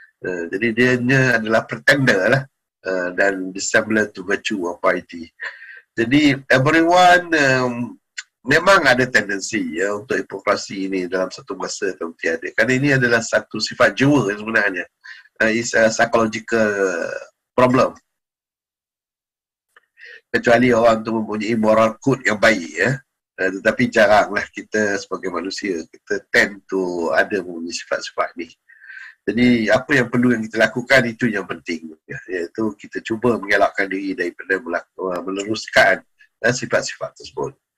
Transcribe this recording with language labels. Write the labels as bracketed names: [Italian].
[Malay] Jadi dia adalah pretender lah, dan dissimilar to virtue or piety. Jadi everyone memang ada tendensi ya untuk hipokrasi ini dalam satu masa atau tiada. Kerana ini adalah satu sifat jiwa sebenarnya. [English] It's a psychological problem. [Malay] Kecuali orang tu mempunyai moral code yang baik ya. Tetapi jaranglah kita sebagai manusia, kita tend to ada mempunyai sifat-sifat ni. Jadi apa yang perlu yang kita lakukan itu yang penting ya, iaitu kita cuba mengelakkan diri daripada meneruskan sifat-sifat tersebut.